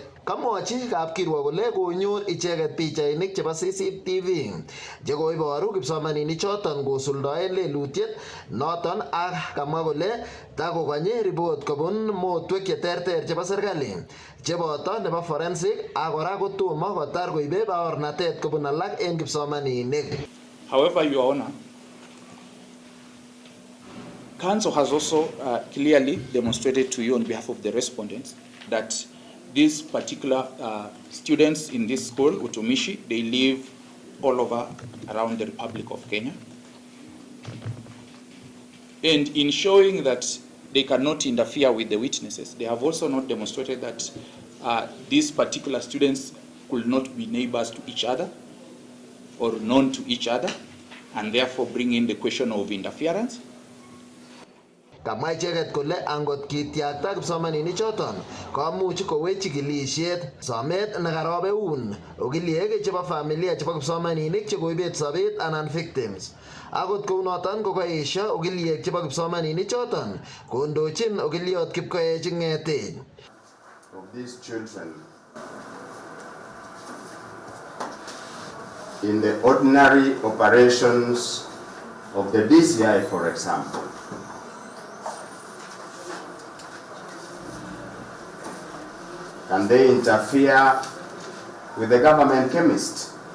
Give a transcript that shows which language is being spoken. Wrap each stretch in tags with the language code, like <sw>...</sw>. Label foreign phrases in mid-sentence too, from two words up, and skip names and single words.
<kln>Kamwochi kapkirwok kole konyor icheket pichainik chebo CCTV chekoiboru kipsomaninik choton kosuldoen lelutiet noton ak kamwa kole takokonye report kobun motwek cheterter chebo serikali cheboto nebo forensic ak kora kotomo kotar koibe baornatet kobun alak en kipsomaninik.</kln> <en>However, Your Honor, Council has also clearly demonstrated to you on behalf of the respondents that these particular students in this school, Utumishi, they live all over around the Republic of Kenya. And in showing that they cannot interfere with the witnesses, they have also not demonstrated that these particular students could not be neighbors to each other or known to each other, and therefore bring in the question of interference.</en> <kln>Kamwa icheket kole angot kitiakta kipsomaninik choton komuch kowech chikilisiet somet nekarobeun okiliek chebo familia chebo kipsomaninik chekoibet sobet anan victims. Akot kounoton kokaesho okiliek chebo kipsomaninik choton kondochin okiliot Kipkoech Ng'etej.</kln> <en>Of these children in the ordinary operations of the DCI, for example, can they interfere with the government chemist?</en>